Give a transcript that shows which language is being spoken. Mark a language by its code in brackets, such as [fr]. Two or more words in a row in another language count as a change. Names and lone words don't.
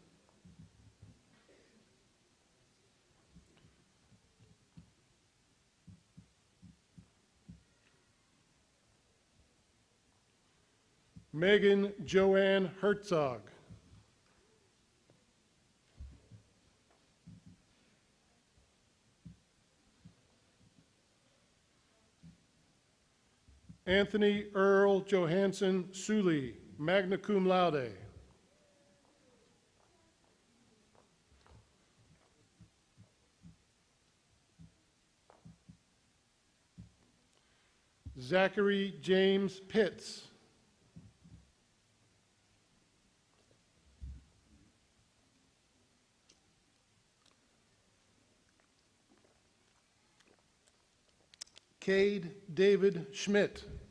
[en] Megan Joanne Herzog. Anthony Earl Johansson Suley, [la] magna cum laude. [en] Zachary James Pitts. Cade David Schmidt.